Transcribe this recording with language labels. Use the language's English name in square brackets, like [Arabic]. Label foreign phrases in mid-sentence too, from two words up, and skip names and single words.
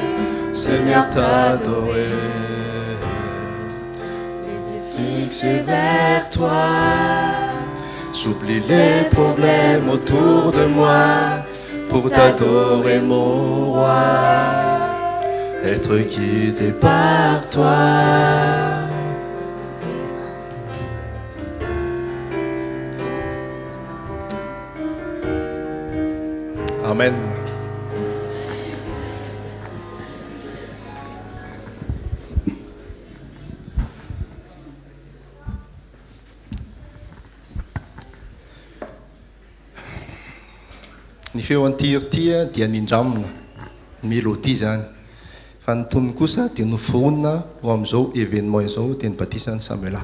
[French] Seigneur, t'adorer. Les yeux fixés vers toi. J'oublie les problèmes autour de moi pour t'adorer mon roi, être guidé par toi. Amen. [Malagasy] Ny feo an'ty dia nindramina mélodie zany, fa ny tonony kosa dia nofonina ho amin'izao événement izao teny batisany Samuela.